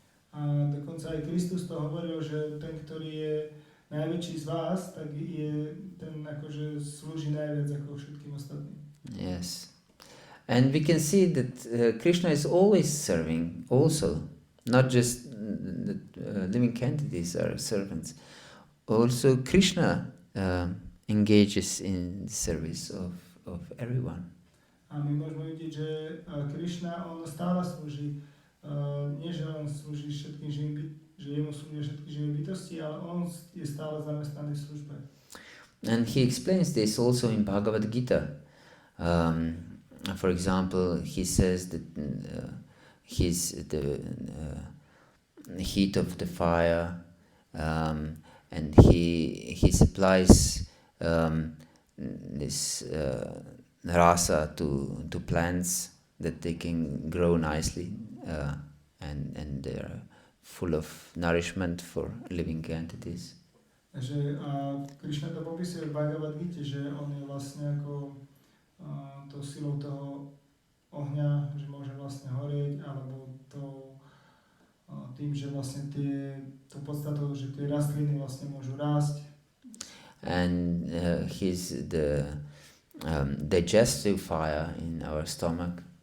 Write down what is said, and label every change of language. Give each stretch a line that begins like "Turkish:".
Slovak: A dokonca aj Kristus to hovoril, že ten, ktorý je najväčší z vás, tak je ten, akože slúži najviac ako všetkým ostatným.
English: Yes. And we can see that Krishna is always serving also. Not just the living entities are servants. Also Krishna engages in the service of everyone.
Slovak: A my môžeme vidieť, že Krishna, on stále slúži, nie že on slúži všetkým živým že jemu slúžia všetky živé bytosti, ale on je stále zamestnaný v službe.
English: And he explains this also in Bhagavata-dharma. For example, he says that he's the heat of the fire, and he supplies this dasa to plants that they can grow nicely, and they're full of nourishment for living entities.
Slovak: Takže Krishna to popisuje v Bhagavad-gite, že on je vlastne ako tou silou toho ohňa, že môže vlastne horieť, alebo tým, že vlastne to podstatou, že tie rastliny vlastne môžu rásť.
English: And he's the digestive fire in our stomach.